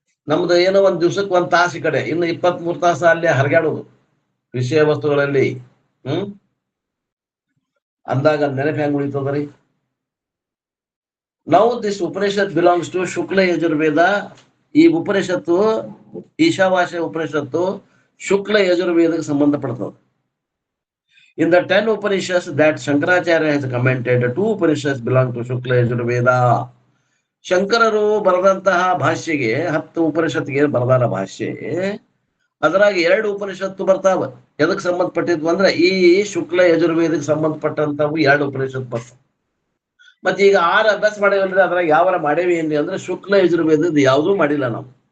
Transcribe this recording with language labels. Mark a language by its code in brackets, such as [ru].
[kn] ನಮ್ದು ಏನೋ ಒಂದ್ ದಿವ್ಸಕ್ಕೆ 1 ತಾಸು ಈ ಕಡೆ, ಇನ್ನು 23 ತಾಸು ಅಲ್ಲಿ ಹರಗಾಡೋದು ವಿಷಯ ವಸ್ತುಗಳಲ್ಲಿ. ಅಂದಾಗ ನೆನಪು ಹೆಂಗ್ ಉಳಿತದ್ರಿ? ನಾವು [en] This Upanishad belongs to Shukla Yajurveda. [kn] ಈ ಉಪನಿಷತ್ತು, ಈಶಾವಾಸ್ಯ ಉಪನಿಷತ್ತು ಶುಕ್ಲ ಯಜುರ್ವೇದಕ್ಕೆ ಸಂಬಂಧಪಡ್ತದೆ. [en] In the 10 Upanishads that Shankaracharya has commented, 2 Upanishads belong to Shukla Yajurveda. [kn] ಶಂಕರರು ಬರೆದಂತಹ ಭಾಷ್ಯಗೆ 10 ಉಪನಿಷತ್ಗೆ ಬರೆದಾರ ಭಾಷ್ಯ. ಅದರಾಗ 2 ಉಪನಿಷತ್ತು ಬರ್ತಾವ. ಎದಕ್ ಸಂಬಂಧಪಟ್ಟಿದ್ವು ಅಂದ್ರೆ ಈ ಶುಕ್ಲ ಯಜುರ್ವೇದಕ್ಕೆ ಸಂಬಂಧಪಟ್ಟಂತವು 2 ಉಪನಿಷತ್ತು ಬರ್ತಾವ. ಮತ್ತೆ ಈಗ 6 ಅಭ್ಯಾಸ ಮಾಡೇವಲ್ರಿ, ಅದ್ರಾಗ ಯಾವಾರ ಮಾಡೇವಿ ಏನ್ರಿ ಅಂದ್ರೆ ಶುಕ್ಲ ಯಜುರ್ವೇದದ ಯಾವುದೂ ಮಾಡಿಲ್ಲ ನಾವು.